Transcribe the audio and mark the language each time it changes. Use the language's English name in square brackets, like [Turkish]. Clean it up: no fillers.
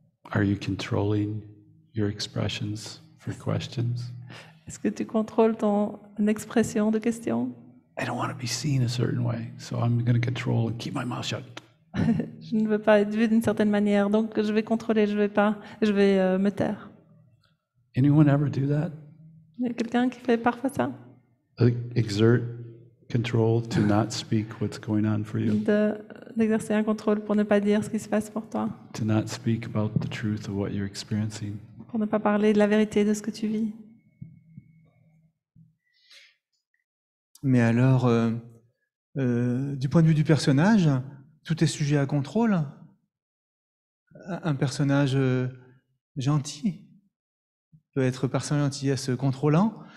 [English] Are you controlling your expressions for questions? [French] Est-ce que tu contrôles ton expression de question? [English] I don't want to be seen a certain way, so I'm going to control and keep my mouth shut. [French] Je ne veux pas être vu d'une certaine manière, donc je vais contrôler, je vais me taire. [English] Anyone ever do that? [French] Il y a quelqu'un qui fait parfois ça, [English] Exert control to not speak what's going on for you, [French] d'exercer un contrôle pour ne pas dire ce qui se passe pour toi, [English] to not speak about the truth of what you're experiencing. [French] pour ne pas parler de la vérité de ce que tu vis. Mais alors, du point de vue du personnage, tout est sujet à contrôle. Un personnage gentil peut être par sa gentillesse contrôlant.